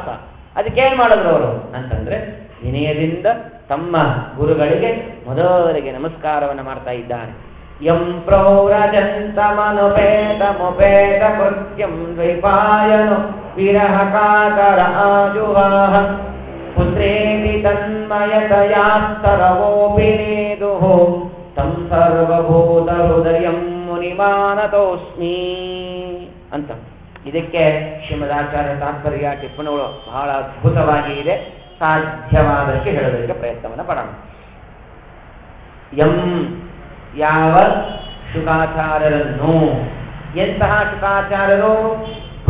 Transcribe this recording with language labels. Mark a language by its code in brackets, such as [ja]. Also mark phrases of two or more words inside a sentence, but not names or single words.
[kn] ಅದಕ್ಕೇನ್ ಮಾಡಿದ್ರು ಅವರು ಅಂತಂದ್ರೆ ವಿನಯದಿಂದ ತಮ್ಮ ಗುರುಗಳಿಗೆ ಮೊದಲಿಗೆ ನಮಸ್ಕಾರವನ್ನು ಮಾಡ್ತಾ ಇದ್ದಾರೆ. [sa] ಯಂ ಪ್ರೌರಜಂತಮನುಪೇತ ಮುಪೇತ ಕೃತ್ಯಂ ದ್ವೈಪಾಯನು ವಿರಹ ಕಾತರ ಆಜುವಾಹ ಪುತ್ರೇತಿ ತನ್ಮಯತಯಾಸ್ತರವೋಪಿ ನೇದುಃ ತಂ ಸರ್ವಭೂತ ಹೃದಯಂ ಮುನಿಮಾನತೋಸ್ಮಿ ಅಂತ. [kn] ಇದಕ್ಕೆ ಶ್ರೀಮದಾಚಾರ್ಯ ತಾತ್ಪರ್ಯ ಟಿಪ್ಪಣಿಗಳು ಬಹಳ ಅದ್ಭುತವಾಗಿ ಇದೆ. ಸಾಧ್ಯವಾದಕ್ಕೆ ಹೇಳೋದಕ್ಕೆ ಪ್ರಯತ್ನವನ್ನು ಪಡೋಣ. ಎಂ ಯಾವ ಶುಕಾಚಾರ್ಯರನ್ನು, ಎಂತಹ ಶುಕಾಚಾರ್ಯರು?